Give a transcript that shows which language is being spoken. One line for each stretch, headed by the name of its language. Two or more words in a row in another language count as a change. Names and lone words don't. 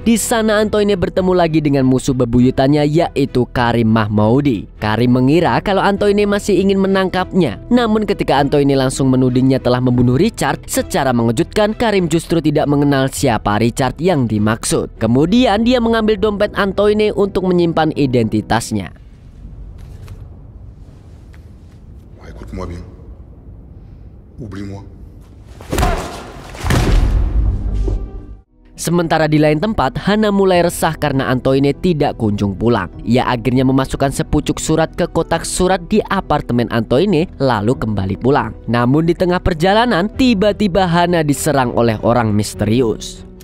Indonesian: Di sana Antoine bertemu lagi dengan musuh bebuyutannya, yaitu Karim Mahmoudi. Karim mengira kalau Antoine masih ingin menangkapnya. Namun ketika Antoine langsung menudingnya telah membunuh Richard, secara mengejutkan Karim justru tidak mengenal siapa Richard yang dimaksud. Kemudian dia mengambil dompet Antoine untuk menyimpan identitasnya.
French: Écoute-moi bien. Oublie-moi.
Indonesian: Sementara di lain tempat, Hana mulai resah karena Antoine tidak kunjung pulang. Ia akhirnya memasukkan sepucuk surat ke kotak surat di apartemen Antoine, lalu kembali pulang. Namun di tengah perjalanan, tiba-tiba Hana diserang oleh orang misterius.